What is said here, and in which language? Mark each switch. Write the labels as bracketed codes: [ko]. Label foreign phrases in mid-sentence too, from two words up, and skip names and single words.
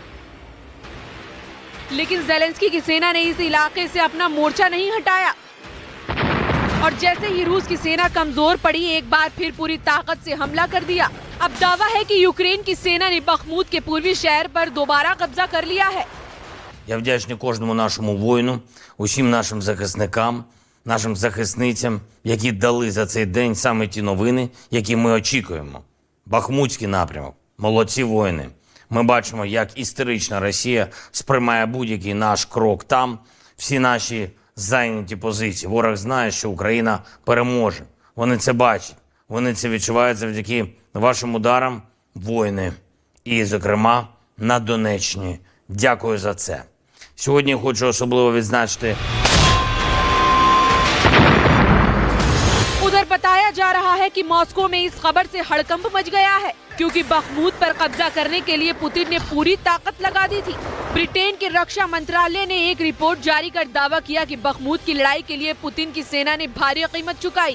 [hi] लेकिन ज़ेलेंस्की की सेना ने इस इलाके से अपना मोर्चा नहीं हटाया और जैसे ही रूस की सेना कमजोर पड़ी, एक बार फिर पूरी ताकत से हमला कर दिया। अब दावा है कि यूक्रेन की सेना ने बखमूत के पूर्वी शहर पर दोबारा कब्जा कर लिया है। [uk] Я вдячний кожному нашому воїну, усім нашим захисникам, нашим захисницям, які дали за цей день саме ті новини, які ми очікуємо. Бахмутський напрямок. Молодці воїни. Ми бачимо, як істерична Росія сприймає будь-який наш крок там, всі наші зайняті позиції. Ворог знає, що Україна переможе. Вони це бачать. Вони це відчувають завдяки вашим ударам, воїни. І, зокрема, на Донеччині. Дякую за це. Сьогодні хочу особливо відзначити. [hi] उधर बताया जा रहा है कि मॉस्को में इस खबर से हड़कंप मच गया है, क्योंकि बखमूत पर कब्जा करने के लिए पुतिन ने पूरी ताकत लगा दी थी। ब्रिटेन के रक्षा मंत्रालय ने एक रिपोर्ट जारी कर दावा किया कि बखमूत की लड़ाई के लिए पुतिन की सेना ने भारी कीमत चुकाई।